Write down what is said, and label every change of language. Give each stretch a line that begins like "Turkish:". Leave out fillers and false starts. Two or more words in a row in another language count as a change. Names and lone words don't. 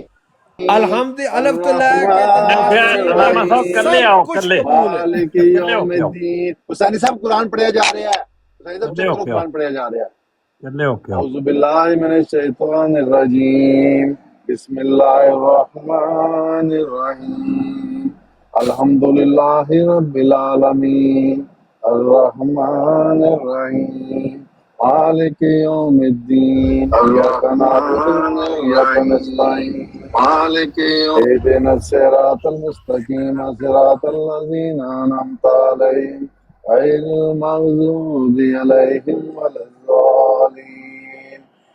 Punjabi: ਅਲਹਮਦ ਅਲਫ ਤੋਂ ਲੈ ਕੇ ਕੱਲੇ ਆਓ, ਕੱਲੇ।
Arabic: مالك يوم الدين.
Punjabi: ਹੁਸੈਨੀ ਸਾਹਿਬ ਕੁਰਾਨ ਪੜਿਆ ਜਾ ਰਿਹਾ ਹੈ। ਹੁਸੈਨੀ ਸਾਹਿਬ ਕੁਰਾਨ ਪੜਿਆ ਜਾ ਰਿਹਾ ਹੈ। ਕੱਲੇ ਹੋ ਕੇ
Arabic: أعوذ بالله من الشيطان الرجيم. بسم الله الرحمن الرحيم. الحمد لله رب العالمين الرحمن الرحيم مالك يوم الدين إياك نعبد وإياك نستعين مالك اهدنا الصراط المستقيم صراط الذين أنعمت عليهم غير المغضوب عليهم ولا الضالين.